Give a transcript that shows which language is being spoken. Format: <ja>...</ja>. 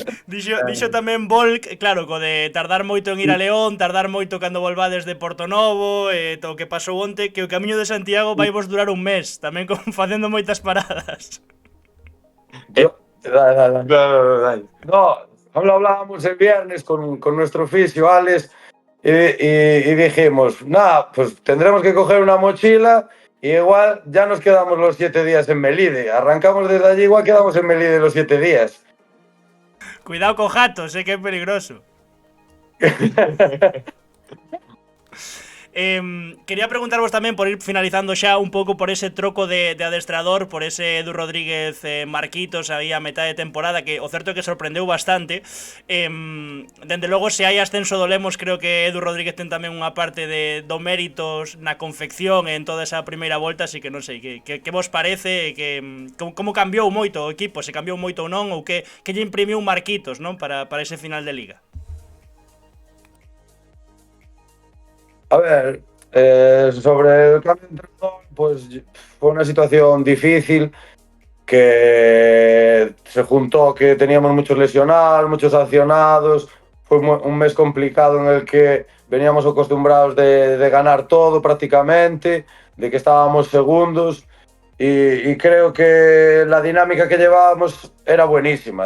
<gl>Dixo tamén Volk, claro, co de tardar moito en ir a León, tardar moito cando volvades de Portonovo, todo o que pasou onte, que o camiño de Santiago vai vos durar un mes, tamén facendo moitas paradas. Dale.</gl> <es>No, hablábamos el viernes con nuestro fisio, Alex, y dijimos, nada, pues tendremos que coger una mochila y igual ya nos quedamos los 7 días en Melide. Arrancamos desde allí, igual quedamos en Melide los 7 días.</es> <gl>Cuidado co jato, sé que é peligroso. Quería preguntarvos tamén, por ir finalizando xa un pouco por ese troco de adestrador, por ese Edu Rodríguez Marquitos aí a metade de temporada, que o certo é que sorprendeu bastante. Dende logo, se hai ascenso do Lemos, creo que Edu Rodríguez ten tamén unha parte do méritos na confección en toda esa primeira volta, así que non sei, que vos parece, como cambiou moito o equipo, se cambiou moito ou non, ou que lle imprimiu Marquitos, non, para ese final de Liga.</gl> <es>A ver, sobre el cambio de entrenador, pues fue una situación difícil que se juntó que teníamos muchos lesionados, muchos sancionados. Fue un mes complicado en el que veníamos acostumbrados de ganar todo prácticamente, de que estábamos segundos y creo que la dinámica que llevábamos era buenísima.</es>